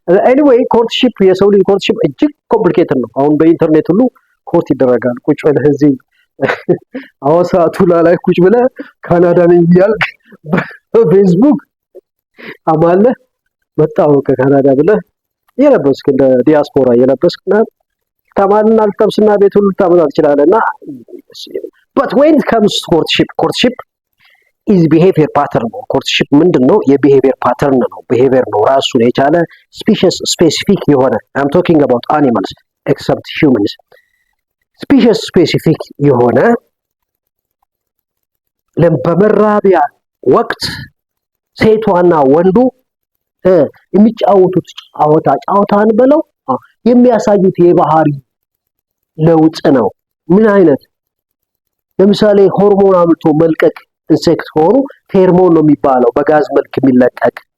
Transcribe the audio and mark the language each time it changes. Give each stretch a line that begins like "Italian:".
Amharic: ኤኒዌይ ኮርትሺፕ የሰው ልጅ ኮርትሺፕ እጅግ ኮምፕሊኬትድ ነው። አሁን በኢንተርኔት ሁሉ ኮርት ይደረጋል። ቁጭ ብለህ እዚህ አዋሳ ቱላ ላይ ቁጭ ብለህ ካናዳ ነኝ ያልክ በፌስቡክ አማለ መጣው ከካናዳ ብለህ የለበስክ እንደ ዲያስፖራ የለበስክና ተማልና አልተብስና ቤት ሁሉ ታመጣ ትችላለህና
English: but when it comes to courtship is behavior pattern
Amharic: ነው። courtship ምንድነው? የbehavior pattern ነው። behavior ነው ራሱን የቻለ species specific የሆነ
English: I'm talking about animals except humans species specific
Amharic: የሆነ በመራቢያ ወቅት ሴቷና ወንዱ የሚጫወቱት ጫወታን በለው የሚያሳዩት የባህሪ ለውጥ ነው። ምን አይነት ለምሳሌ ሆርሞን አምጥቶ መልቀቅ ኢንሴክት ሆኖ ፌርሞን ነው የሚባለው፣ በጋዝ መልክ የሚለቀቅ